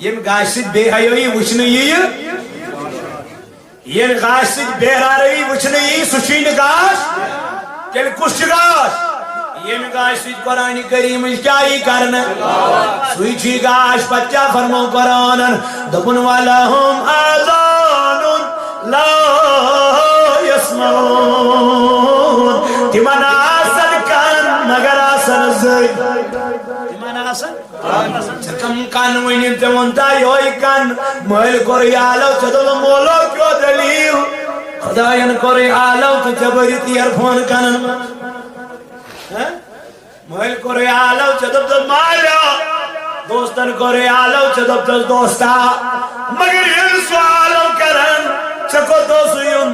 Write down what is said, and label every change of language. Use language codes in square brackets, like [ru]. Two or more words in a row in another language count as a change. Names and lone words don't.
[ks] ییٚمہِ گاشہِ سۭتۍ بے حیٲیی وٕچھنہٕ یِیہِ ییٚمہِ گاشہِ سۭتۍ بے حرٲیی وٕچھنہٕ یِیہِ سُہ چھُے نہٕ گاش تیٚلہِ کُس چھُ گاش ییٚمہِ گاشہِ سۭتۍ قرآنِ کریٖمٕچ کیٛاہ یی کرنہٕ سُے چھُے گاش پتہٕ کیٛاہ فرمو قرآنن دوٚپُن [ar] وَلَهُمْ آذانٌ لا يسمعون [ks] تِمن آسن کن مگر آسن زٔدۍ تِمن آسن ژےٚ کم کن ؤنِتھ ژےٚ ووٚنتا یِہوے کن مٲلۍ کوٚر یالو ژےٚ دوٚپُکھ مولو کیٛاہ دٔلیٖل خۄداین کوٚر یالو تہٕ ژےٚ بٔرِتھ اِیر فون کنن منٛز مٲلۍ کوٚر یالو ژےٚ دوٚپتس مالیو دوستن کوٚر یالو ژےٚ دوٚپتس دوستا مگر ییٚلہِ سُہ آلو کرن ژےٚ کوٚت اوسُے یُن